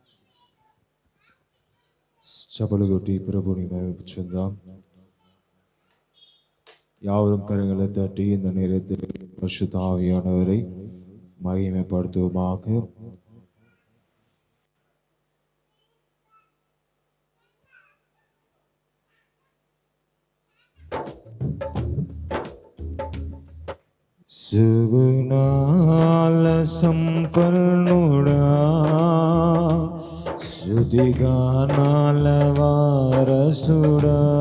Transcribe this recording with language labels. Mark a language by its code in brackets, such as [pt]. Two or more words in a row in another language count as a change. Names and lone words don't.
[te] చపలు కొట్టి ప్రభుని మహిమపరుచుదాం. [ta] யாவரும் கரங்களை தட்டி இந்த நேரத்தில் பரிசுத்த ஆவியானவரை மகிமைப்படுத்துவோமாக. [te] సుగుణాల సంపన్నుడా, సుదిగానాల వారసుడా,